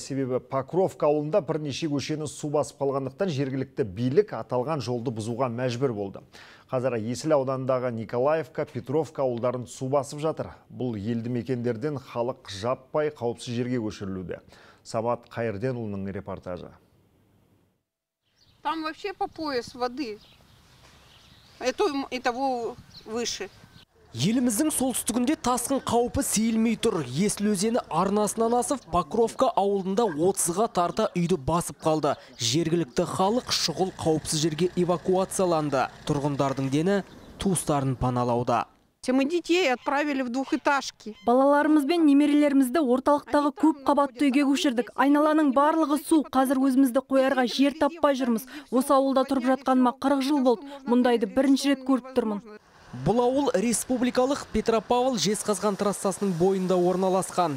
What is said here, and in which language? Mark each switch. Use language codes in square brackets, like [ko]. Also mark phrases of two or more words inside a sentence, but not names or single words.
[kk] Себебі Покровка ауылында бірнеше көшені су басып қалғандықтан жергілікті билік аталған жолды бұзуға мәжбүр болды. Қазір Есіл ауданындағы Николаевка, Петровка ауылдарын су басып жатыр. Бұл елді мекендерден халық жаппай қауіпсіз жерге көшірілуде. Самат Қайырденұлының репортажы. [ru] Там вообще по пояс воды. Этого выше. [kk] Еліміздің солтүстігінде тасқын қаупі сейілмей тұр. Есіл өзені арнасынан асып, Покровка ауылында 30-ға тарта үйді басып қалды. Жергілікті халық шұғыл қауіпсіз жерге эвакуацияланды. Тұрғындардың дені туыстарын паналауда. [ru] Мы детей отправили в двухэтажки. [kk] Балаларымыз бен немерелерімізді орталықтағы көп қабатты үйге көшірдік. Айналаның барлығы су. Қазір өзімізді қоярға жер таппай жүрміз. Осы ауылда тұрып жатқаныма 40 жыл болды. Мұндайды бірінші рет көріп тұрмын. Бұл ауыл республикалық Петропавл Жезқазған трассасының бойында орналасқан.